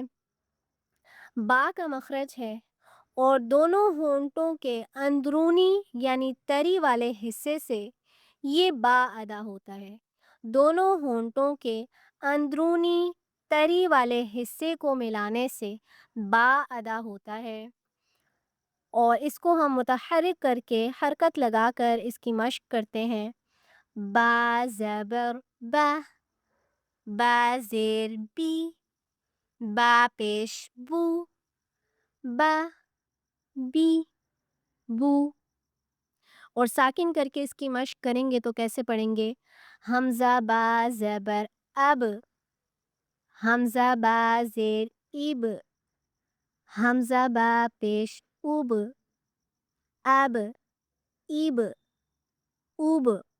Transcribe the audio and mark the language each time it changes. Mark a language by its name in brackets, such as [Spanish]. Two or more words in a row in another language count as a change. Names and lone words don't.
[Urdu] با کا مخرج ہے اور دونوں ہونٹوں کے اندرونی یعنی تری والے حصے سے یہ با ادا ہوتا ہے۔ دونوں ہونٹوں کے اندرونی تری والے حصے کو ملانے سے با ادا ہوتا ہے، اور اس کو ہم متحرک کر کے حرکت لگا کر اس کی مشق کرتے ہیں۔ با زبر با، با زیر بی، با پیش بو، با بی بو۔ اور ساکن کر کے اس کی مشق کریں گے تو کیسے پڑھیں گے؟ حمزہ با زبر اب، حمزہ با زیر اب، حمزہ با پیش اوب، اب ایب اوب۔